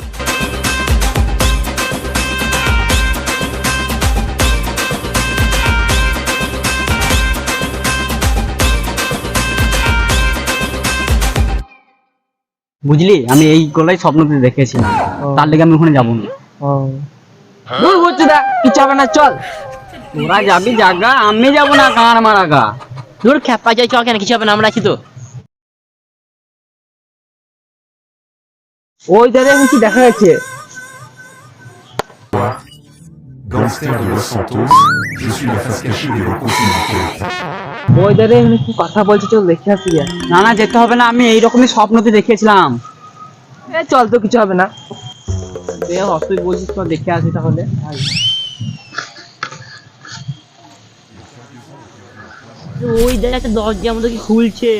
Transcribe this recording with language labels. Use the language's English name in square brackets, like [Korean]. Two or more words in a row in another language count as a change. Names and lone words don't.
[Bangla] বুঝলি, আমি এই গলায় স্বপ্নতে দেখেছিলাম, তার লেগে আমি ওখানে যাবো না। দূর বুঝছি দা, কিছু হবে না, চল। তোরা যাবি জাগা, আমি যাবো না। কার মারা গা দূর খেপা যাই, চ কেন, কিছু হবে না, আমরা আছি তো। ওই জায়গায় কিছু দেখা যাচ্ছে। [French] Gangster de Los Santos, je suis la face cachée des locaux financiers. [Bangla] ওই জায়গায় কি কথা বলছে, চল দেখে আসি গা। না না, যেতে হবে না, আমি এইরকমই স্বপ্নতে দেখেছিলাম। এ চল তো, কিছু হবে না। তুই বলছিস তো, দেখে আসি তাহলে। ওই জায়গায় একটা দরজার মতো কি খুলছে।